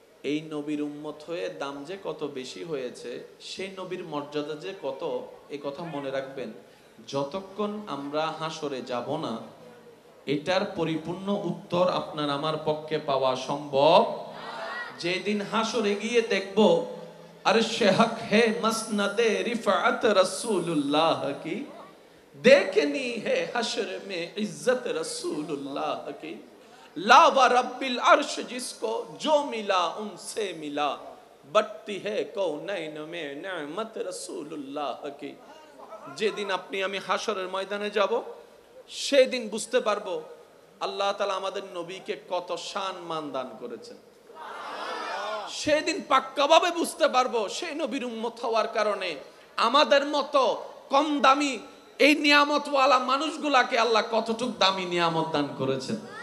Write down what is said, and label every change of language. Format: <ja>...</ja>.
<bn>এই নবীর উম্মত হয়ে দাম যে কত বেশি হয়েছে, সেই নবীর মর্যাদা যে কত, এই কথা মনে রাখবেন। যতক্ষণ আমরা হাসরে যাব না, এটার পরিপূর্ণ উত্তর আপনার আমার পক্ষে পাওয়া সম্ভব। যেদিন হাসরে গিয়ে দেখব</bn> <hi>अर्शे हक है मसनदे रिफात रसूलुल्लाह की, देखनी है हश्र में इज्जत रसूलुल्लाह की, ला व रब्बिल अर्श जिसको जो मिला उनसे मिला, बढ़ती है कौनैन में नेमत रसूलुल्लाह की।</hi> <bn>যেদিন আপনি আমি হাসরের ময়দানে যাব, সেদিন বুঝতে পারবো আল্লাহ তাআলা আমাদের নবীকে কত শান মান দান করেছেন। সেদিন পাক্কাভাবে বুঝতে পারবো সেই নবীর উম্মত হওয়ার কারণে আমাদের মতো কম দামি এই নিয়ামতওয়ালা মানুষগুলাকে আল্লাহ কতটুক দামি নিয়ামত দান করেছেন।</bn>